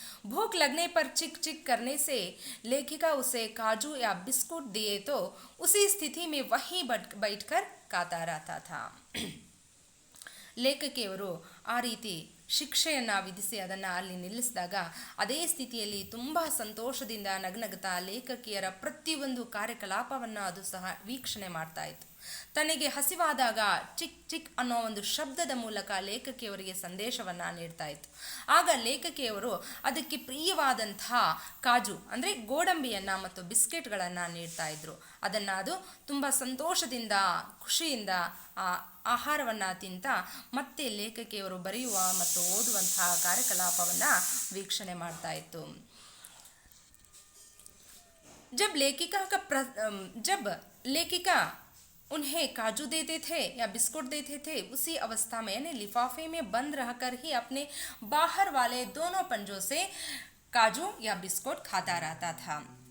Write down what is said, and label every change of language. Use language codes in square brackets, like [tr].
[hi] भूख लगने पर चिक चिक करने से लेखिका उसे काजू या बिस्कुट दिए तो उसी स्थिति में वहीं बैठकर खाता रहता था. [kn] ಲೇಖಕಿಯವರು ಆ ರೀತಿ ಶಿಕ್ಷೆಯನ್ನು ವಿಧಿಸಿ ಅದನ್ನು ಅಲ್ಲಿ ನಿಲ್ಲಿಸಿದಾಗ ಅದೇ ಸ್ಥಿತಿಯಲ್ಲಿ ತುಂಬ ಸಂತೋಷದಿಂದ ನಗನಗುತ್ತಾ ಲೇಖಕಿಯರ ಪ್ರತಿಯೊಂದು ಕಾರ್ಯಕಲಾಪವನ್ನು ಅದು ಸಹ ವೀಕ್ಷಣೆ ಮಾಡ್ತಾ ಇತ್ತು. ತನಗೆ ಹಸಿವಾದಾಗ ಚಿಕ್ ಚಿಕ್ ಅನ್ನೋ ಒಂದು ಶಬ್ದದ ಮೂಲಕ ಲೇಖಕಿಯವರಿಗೆ ಸಂದೇಶವನ್ನು ನೀಡ್ತಾ ಇತ್ತು. ಆಗ ಲೇಖಕಿಯವರು ಅದಕ್ಕೆ ಪ್ರಿಯವಾದಂತಹ ಕಾಜು ಅಂದರೆ ಗೋಡಂಬಿಯನ್ನು ಮತ್ತು ಬಿಸ್ಕೆಟ್ಗಳನ್ನು ನೀಡ್ತಾ ಇದ್ರು. ಅದನ್ನು ಅದು ತುಂಬ ಸಂತೋಷದಿಂದ ಖುಷಿಯಿಂದ ಆಹಾರವನ್ನು ತಿಂತ ಮತ್ತೆ ಲೇಖಕಿಯವರು ಬರೆಯುವ ಮತ್ತು ಓದುವಂತಹ ಕಾರ್ಯಕಲಾಪವನ್ನು ವೀಕ್ಷಣೆ ಮಾಡ್ತಾ ಇತ್ತು. [hi] जब लेखिका उन्हें काजू देते थे या बिस्कुट देते थे, उसी अवस्था में यानी लिफाफे में बंद रहकर ही अपने बाहर वाले दोनों पंजों से काजू या बिस्कुट खाता रहता था.